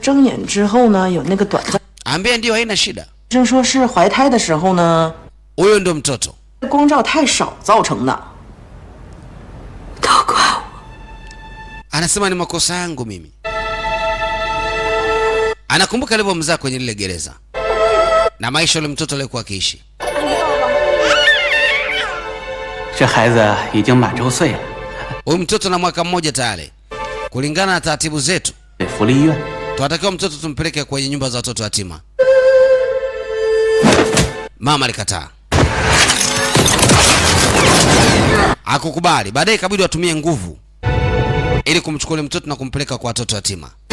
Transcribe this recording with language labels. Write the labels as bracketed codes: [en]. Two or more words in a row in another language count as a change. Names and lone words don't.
[sw] Ambia ndio haina shida. Huyo ndo mtoto. Anasema ni makosa yangu mimi. Anakumbuka alivyomzaa kwenye lile gereza. na maisha yule mtoto aliyekuwa akiishi. [zh] 这孩子已经满周岁了。 [sw] Huyu mtoto na mwaka mmoja tayari. Kulingana na taratibu zetu, [zh] 福利院 [sw] tunatakiwa mtoto tumpeleke kwenye nyumba za watoto yatima. Mama alikataa. Hakukubali. Baadaye ikabidi watumie nguvu ili kumchukua yule mtoto na kumpeleka kwa watoto yatima.